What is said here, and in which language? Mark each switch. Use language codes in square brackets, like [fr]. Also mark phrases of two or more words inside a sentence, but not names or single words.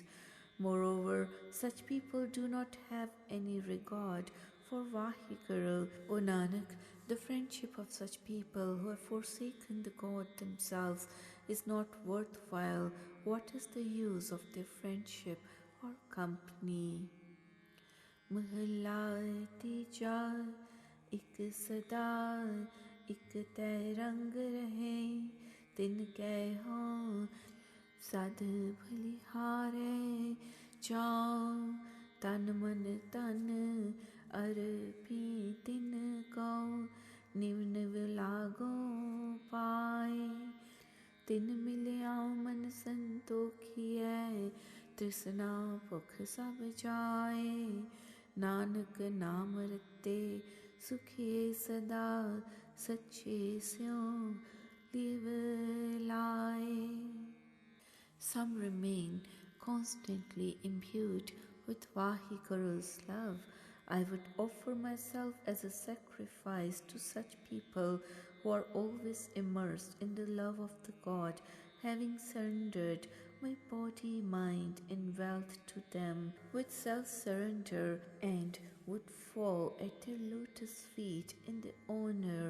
[en] Moreover, such people do not have any regard for Vaheguru. O Nanak, the friendship of such people who have forsaken the God themselves is not worthwhile. What is the use of their friendship or company? [pa] ਮਹਲਾ ਤੀਜਾ ਏਕ ਸਦਾ ਏਕ ਤਯ ਰੰਗ ਰਹੇ ਤਿਨ ਕੈ ਹੋ ਸਦ ਬਲਿਹਾਰੇ ਜਾਓ ਤਨ ਮਨ ਤਨ ਅਰਪੀ ਤਿਨ ਕੋ ਨਿਵ ਨਿਵ ਲਾਗੋ ਪਾਏ ਤਿਨ ਮਿਲਿਆ ਮਨ ਸੰਤੋਖੀਏ ਤ੍ਰਿਸ਼ਨਾ ਭੁੱਖ ਸਭ ਜਾਏ ਨਾਨਕ ਨਾਮ ਰਤੇ ਸੁਖੀਏ ਸਦਾ ਸੱਚੇ ਸਿਉਂ ਲਿਵ ਲਾਏ. [en] Some remain constantly imbued with Vahiguru's love. I would offer myself as a sacrifice to such people who are always immersed in the love of the God, having surrendered my body, mind, and wealth to them with self-surrender, and would fall at their lotus feet in the honor.